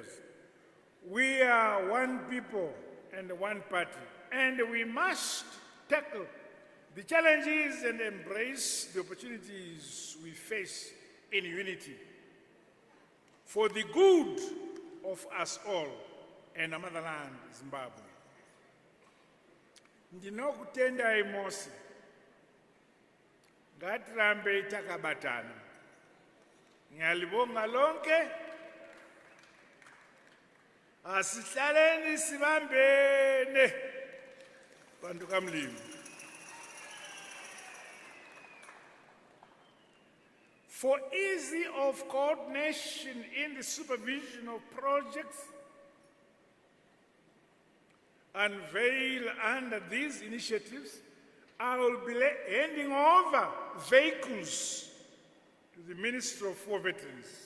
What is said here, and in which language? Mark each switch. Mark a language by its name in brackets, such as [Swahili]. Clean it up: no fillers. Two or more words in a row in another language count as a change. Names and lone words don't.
[English] We are one people and one party, and we must tackle the challenges and embrace the opportunities we face in unity for the good of us all and our motherland, Zimbabwe. [Shona] Ndinokutendai mose, ngatirambe takabatana. [North Ndebele] Ngiyalibonga lonke, asihlaleni sibambene bantu kamlimi. [English] For ease of coordination in the supervision of projects unveiled under these initiatives, I will be handing over vehicles to the Minister of War Veterans.